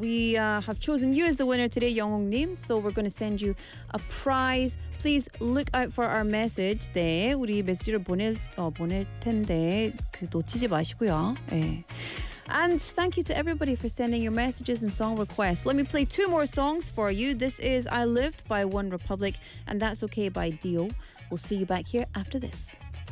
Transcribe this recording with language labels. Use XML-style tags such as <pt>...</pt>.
<en>We have chosen you as the winner today, 영웅님. So we're going to send you a prize. Please look out for our message.</en> <ko>네, 우리 메시지를 보낼 텐데 놓치지 마시고요. 네.</ko> <en>And thank you to everybody for sending your messages and song requests. Let me play two more songs for you. This is I Lived by One Republic and That's Okay by Dio. We'll see you back here after this.</en>